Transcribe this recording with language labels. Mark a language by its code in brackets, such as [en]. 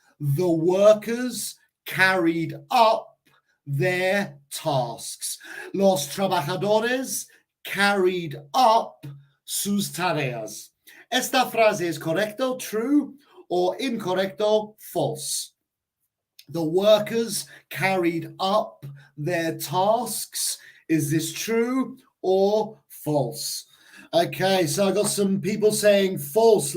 [en] The workers carried up their tasks. [es] Los trabajadores carried up sus tareas. Esta frase es correcto, true, o incorrecto, false. [en] The workers carried up their tasks. Is this true or false? Okay, so I got some people saying false.